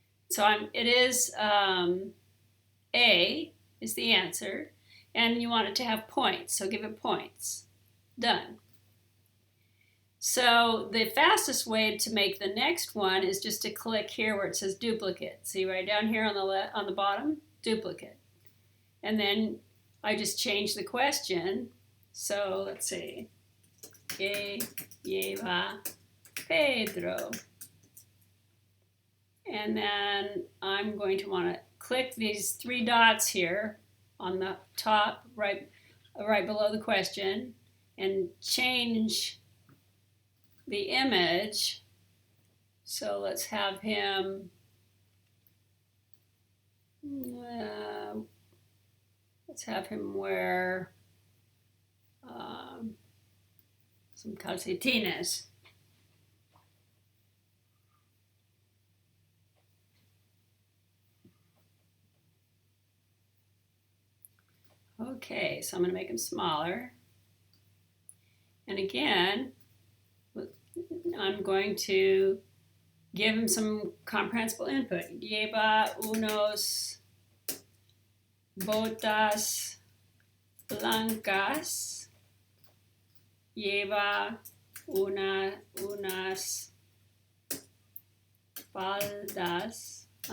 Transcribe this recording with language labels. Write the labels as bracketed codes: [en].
[en] So it is A is the answer, and you want it to have points, so give it points. Done. So the fastest way to make the next one is just to click here where it says duplicate. See right down here on the bottom, duplicate. And then I just change the question. So let's see, [es] ¿Qué lleva Pedro? [en] And then I'm going to want to click these three dots here on the top, right below the question, and change the image. So let's have him wear some calcetines. Okay, so I'm going to make them smaller. And again, I'm going to give him some comprehensible input. [es] Lleva unos botas blancas. Lleva unas faldas.